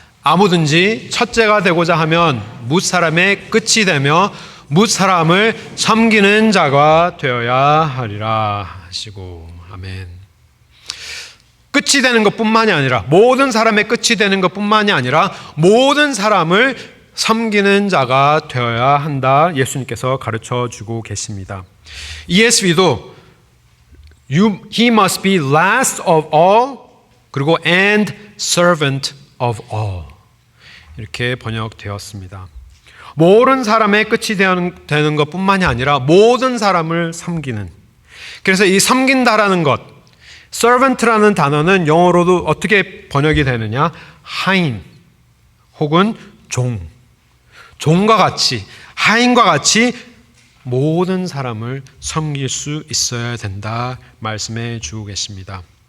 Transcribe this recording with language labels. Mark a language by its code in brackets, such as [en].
[ko] 아무든지 첫째가 되고자 하면 뭇사람의 끝이 되며 뭇사람을 섬기는 자가 되어야 하리라 하시고 아멘. 끝이 되는 것뿐만이 아니라 모든 사람의 끝이 되는 것뿐만이 아니라 모든 사람을 섬기는 자가 되어야 한다. 예수님께서 가르쳐 주고 계십니다. [en] ESV도 He must be last of all [ko] 그리고 [en] and servant of all [ko] 이렇게 번역되었습니다. 모든 사람의 끝이 되는 것뿐만이 아니라 모든 사람을 섬기는 그래서 이 섬긴다라는 것 servant라는 단어는 영어로도 어떻게 번역이 되느냐 하인 혹은 종과 같이 하인과 같이 모든 사람을 섬길 수 있어야 된다 말씀해 주고 계십니다.